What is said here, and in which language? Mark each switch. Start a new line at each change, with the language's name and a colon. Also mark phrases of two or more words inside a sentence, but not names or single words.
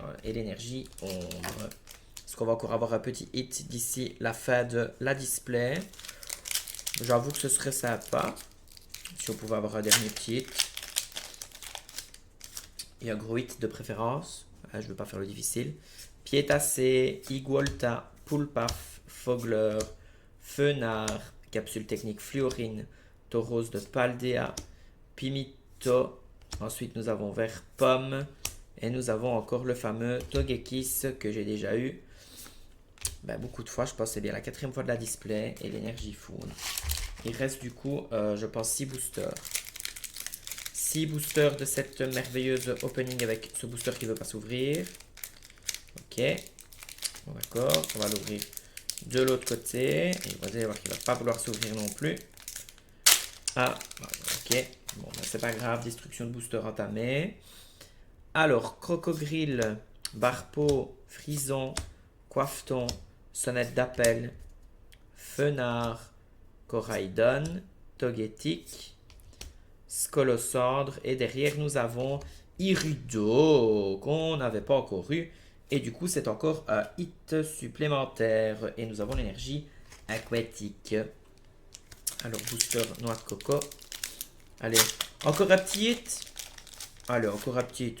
French: Et l'énergie ombre. Est-ce qu'on va encore avoir un petit hit d'ici la fin de la display? J'avoue que ce serait sympa. Si on pouvait avoir un dernier petit hit. Et un gros hit de préférence. Je ne veux pas faire le difficile. Piétassé, Iguolta, Poulpaf, Fogler, Fenard, Capsule technique Fluorine, Tauros de Paldea, Pimito. Ensuite, nous avons Vert Pomme. Et nous avons encore le fameux Togekiss que j'ai déjà eu. Beaucoup de fois, je pense que c'est bien la 4e fois de la display. Et l'énergie fourne. Il reste du coup, je pense, 6 boosters. 6 boosters de cette merveilleuse opening avec ce booster qui ne veut pas s'ouvrir. Ok. Bon, d'accord. On va l'ouvrir de l'autre côté. Et vous allez voir qu'il ne va pas vouloir s'ouvrir non plus. Ah, ok. Bon, c'est pas grave. Destruction de booster entamée. Alors, Crocogrill, Barpeau, Frison, Coiffeton, Sonnette d'Appel, Fenard, Coraidon, Togetic, Scolosandre. Et derrière, nous avons Irido, qu'on n'avait pas encore eu. Et du coup, c'est encore un hit supplémentaire. Et nous avons l'énergie aquatique. Alors, booster Noix de Coco. Allez, encore un petit hit. Allez, encore un petit hit.